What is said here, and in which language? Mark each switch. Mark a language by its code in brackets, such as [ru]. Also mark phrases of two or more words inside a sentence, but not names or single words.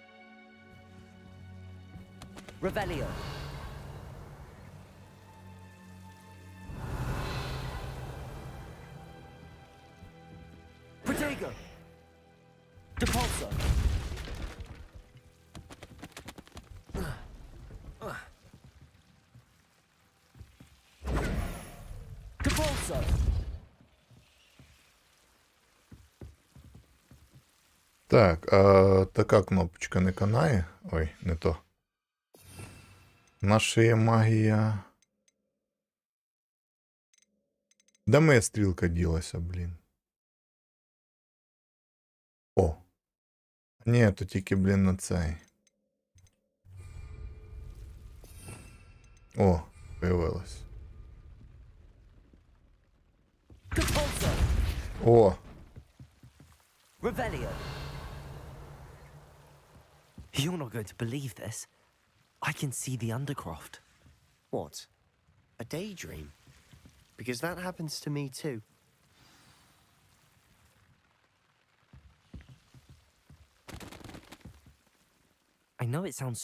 [uk] Revelio. Protego. Depulso. Depulso. Так, а така кнопочка не канає. Ой, не то. Наша є магія. Де моя стрілка ділася, блін? О. Ні, то тільки, блін, на цей. О, появилась. О. Revelio. [en] You're not going to believe this. I can see the Undercroft. What? A daydream? Because that happens to me too. I know it sounds